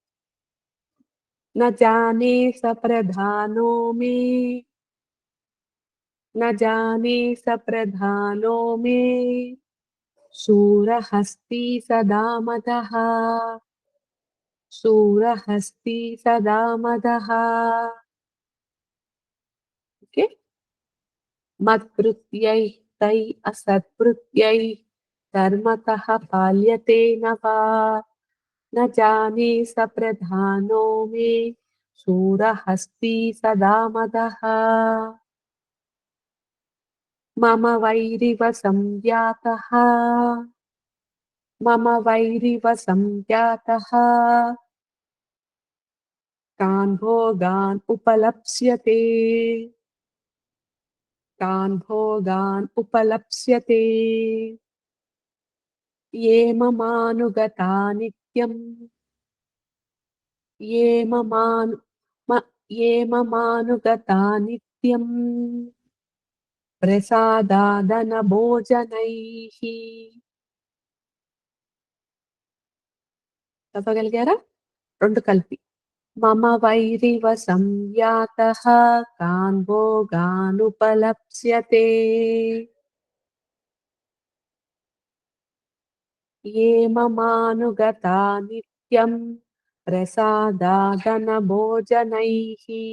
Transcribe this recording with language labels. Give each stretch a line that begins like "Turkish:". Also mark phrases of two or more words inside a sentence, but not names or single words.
Sanskrit: న జానే సప్రధానో మే న జానే సప్రధానో మే శూరహస్తి సదా మదః శూరహస్తి సదా మదః. ఓకే. మత్కృత్యై తై అసత్కృత్యై ధర్మతః పాల్యతే న వా न जाने स प्रधानो मे शूरहस्ति सदा मदः मम वैरिव संज्ञातः मम वैरिव संज्ञातः तान् भोगान् उपलप्स्यते तान् भोगान् उपलप्स्यते ये ममानुगता नित्यम् ये ममानु म- ये ममानुगता नित्यम् ప్రసాదాదనభోజనైః చదవగలిగారా?
Telugu: 2 కలిపి.
Sanskrit: మమ వైరివ సంయాతః కాన్ భోగానుపలప్స్యతే ఏ మమానుగతా నిత్యం ప్రసాదాదనభోజనైః.